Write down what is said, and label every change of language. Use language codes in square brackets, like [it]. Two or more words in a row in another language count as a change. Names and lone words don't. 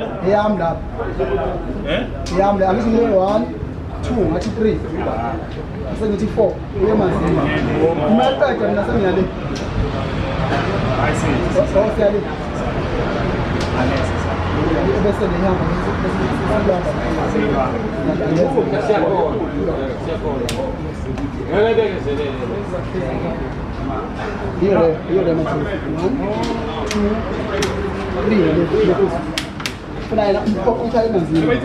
[zu] eyam lapha eyam la angithi 1 2 ngathi 3 asengithi 4 uye manzima umaqeda mina sengiyale so siyale bese lehamba [it] Io le metto 1 2 3 Fai un po' contare così.